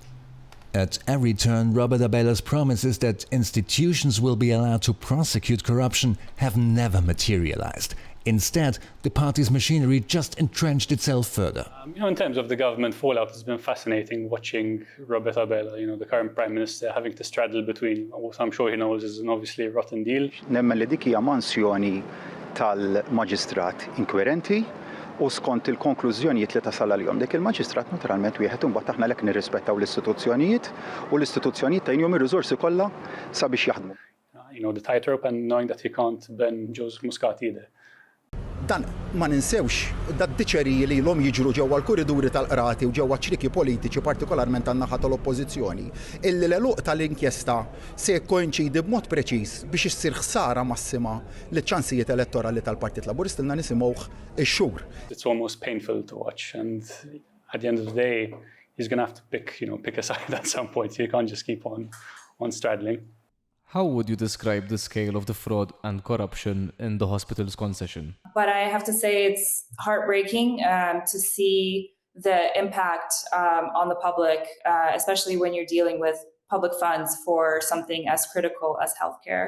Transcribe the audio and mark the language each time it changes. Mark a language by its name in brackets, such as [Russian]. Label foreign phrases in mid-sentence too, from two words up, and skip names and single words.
[English] At every turn, Robert Abela's promises that institutions will be allowed to prosecute corruption have never materialized. Instead, the party's machinery just entrenched itself further. In terms of the government fallout, it's been fascinating watching Robert Abela, the current Prime Minister, having to straddle between what I'm sure he knows is an obviously rotten deal. [Maltese] Nemmen li dik hija mansjoni tal-maġistrat inkwirenti u skont il-konklużjonijiet li tasal għalihom. Dik il-maġistrat naturalment wieħed imbagħad aħna lek nirrispettaw l-istituzzjonijiet u l-istituzzjonijiet tajnhom ir-riżorsi kollha sabiex jaħdmu. [English] The tightrope and knowing that he can't bend Joseph Muscat either. [Maltese] Dan ma ninsewx dad-diċeriji li l-om jiġru ġewwa l-kuriduri tal-qrati u ġewwa ċriki politiċi partikolarment tan-naħa tal-oppożizzjoni illi l-eluq tal-inkjesta se jkoinċidi b'mod preċiż biex issir ħsara massima liċ-ċansijiet elettorali tal-Partit Laburista ilna nisimgħuh ix-xhur. [English] It's almost painful to watch, and at the end of the day he's going to have to pick a side at some point. He can't just keep on straddling. How would you describe the scale of the fraud and corruption in the hospital's concession? But I have to say it's heartbreaking to see the impact on the public, especially when you're dealing with public funds for something as critical as healthcare.